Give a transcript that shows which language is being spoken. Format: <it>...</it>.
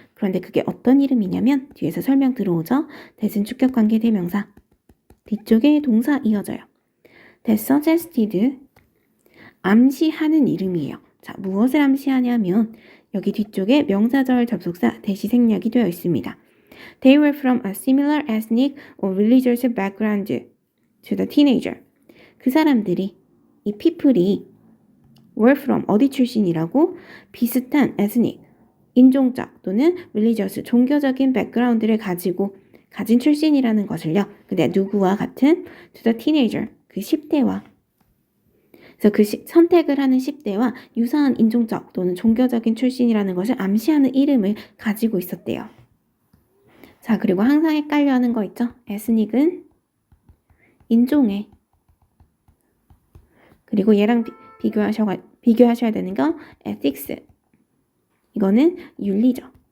<ko>그런데 그게 어떤 이름이냐면 뒤에서 설명 들어오죠. 대신 주격관계 대명사. 뒤쪽에 동사 이어져요.</ko> <en>That suggested,</en> <ko>암시하는 이름이에요. 자, 무엇을 암시하냐면 여기 뒤쪽에 명사절 접속사 대시 생략이 되어 있습니다.</ko> <en>They were from a similar ethnic or religious background to the teenager.</en> <ko>그 사람들이, 이 people이</ko> <en>were from,</en> <ko>어디 출신이라고? 비슷한 ethnic, 인종적 또는 religious, 종교적인 백그라운드를 가진 출신이라는 것을요. 근데 누구와 같은?</ko> <en>to the teenager,</en> <ko>그 10대와. 그래서 그 선택을 하는 10대와 유사한 인종적 또는 종교적인 출신이라는 것을 암시하는 이름을 가지고 있었대요. 자, 그리고 항상 헷갈려 하는 거 있죠? ethnic은 인종에, 그리고 얘랑 비교하셔야 되는 거 ethics, 이거는 윤리죠.</ko>